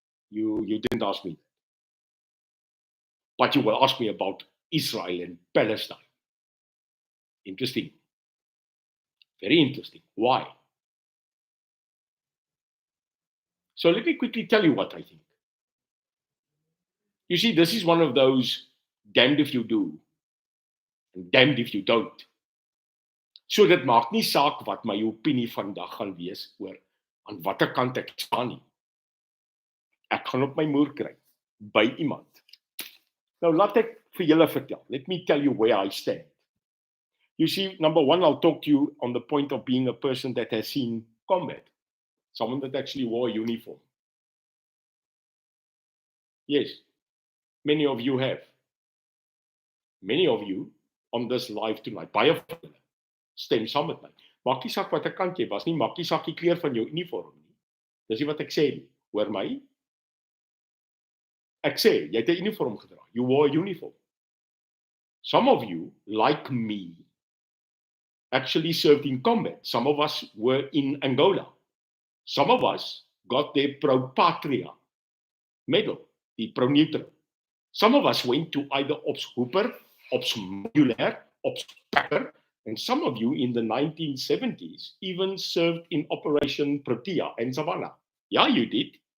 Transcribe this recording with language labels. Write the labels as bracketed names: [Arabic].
[English] You didn't ask me that. But you will ask me about Israel and Palestine. Interesting. Very interesting. Why? So let me quickly tell you what I think. You see, this is one of those damned if you do and damned if you don't. [Afrikaans] So dit maak nie saak wat my opinie vandag gaan wees oor aan watter kant ek staan nie. Ek gaan op my moer kry by iemand. Nou laat ek vir julle vertel. [English] Let me tell you where I stand. You see, number one, I'll talk to you on the point of being a person that has seen combat. Someone that actually wore a uniform. Yes, many of you have. Many of you on this live tonight. [Afrikaans] Baie van julle stem saam met my. Maak nie saak watter kant jy was nie, maak nie saak die kleur van jou uniform nie. Dis nie wat ek sê nie. Hoor my? Ek sê, jy het 'n uniform gedra. [English] You wore a uniform. Some of you, like me, actually served in combat. Some of us were in Angola. Some of us got their Pro Patria medal, the Pro Neutral. Some of us went to either Ops Hooper, Ops Modulair, Ops Packer, and some of you in the 1970s even served in Operation Protea and Savannah. Yeah, you did.